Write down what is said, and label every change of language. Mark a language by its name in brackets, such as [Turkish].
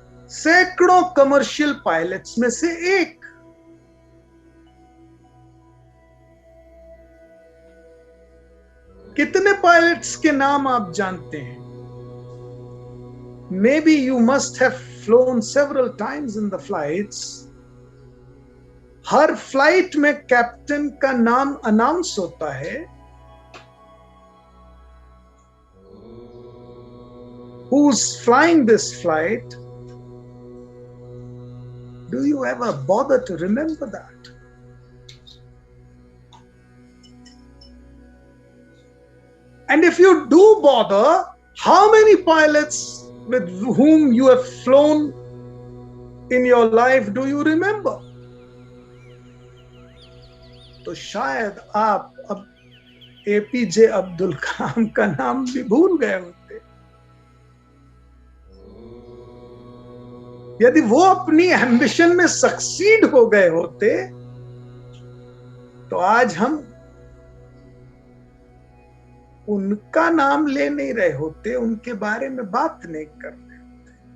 [Hindi] सैकड़ों commercial pilots में से एक। कितने पायलट्स के नाम आप जानते हैं? [English] Maybe you must have flown several times in the flights. [Hindi] हर flight में कैप्टन का नाम अनाउंस होता है। [English] Who's flying this flight? Do you ever bother to remember that? And if you do bother, how many pilots with whom you have flown in your life do you remember? [Hindi] तो शायद आप अब APJ Abdul Kalam का नाम भी भूल गए होते। यदि वो अपनी एम्बिशन में सक्सीड हो गए होते तो आज हम उनका नाम ले नहीं रहे होते, उनके बारे में बात नहीं कर रहे होते।